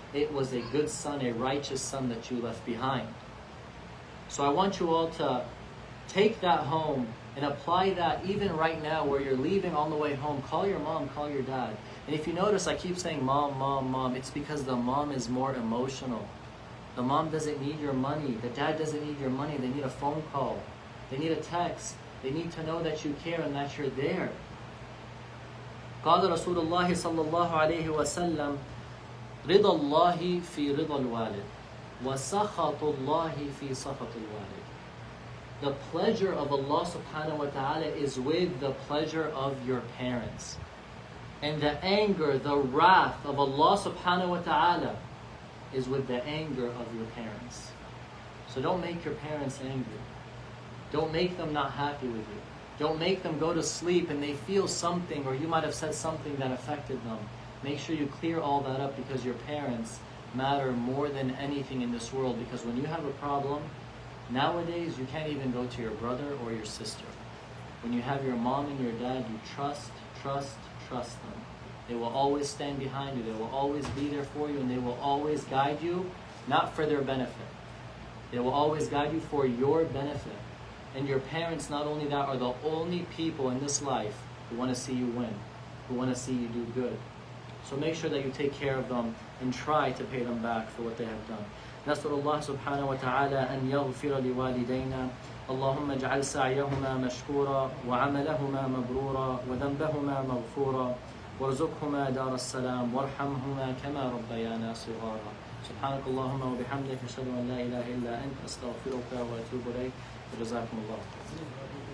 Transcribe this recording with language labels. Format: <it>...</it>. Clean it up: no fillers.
<en>It was a good son, a righteous son that you left behind. So I want you all to take that home and apply that even right now where you're leaving on the way home. Call your mom, call your dad. And if you notice, I keep saying mom, mom, mom. It's because the mom is more emotional. The mom doesn't need your money. The dad doesn't need your money. They need a phone call. They need a text. They need to know that you care and that you're there.</en> <ar>قال رسول الله صلى الله عليه وسلم رضا الله في رضا الوالد وسخط الله في سخط الوالد.</ar> <en>The pleasure of Allah subhanahu wa ta'ala is with the pleasure of your parents. And the anger, the wrath of Allah subhanahu wa ta'ala is with the anger of your parents. So don't make your parents angry. Don't make them not happy with you. Don't make them go to sleep and they feel something, or you might have said something that affected them. Make sure you clear all that up, because your parents matter more than anything in this world. Because when you have a problem, nowadays you can't even go to your brother or your sister. When you have your mom and your dad, you trust them. They will always stand behind you. They will always be there for you, and they will always guide you, not for their benefit. They will always guide you for your benefit. And your parents, not only that, are the only people in this life who want to see you win, who want to see you do good. So make sure that you take care of them and try to pay them back for what they have done.</en> <ar>نسأل الله سبحانه وتعالى أن يغفر لوالدينا. اللهم اجعل سعيهما مشكورا وعملهما مبرورا وذنبهما مغفورا وارزقهما دار السلام وارحمهما كما ربيانا صغارا. سبحانك اللهم وبحمدك أشهد أن لا إله إلا أنت أستغفرك وأتوب إليك. وجزاكم الله خيرا.</ar>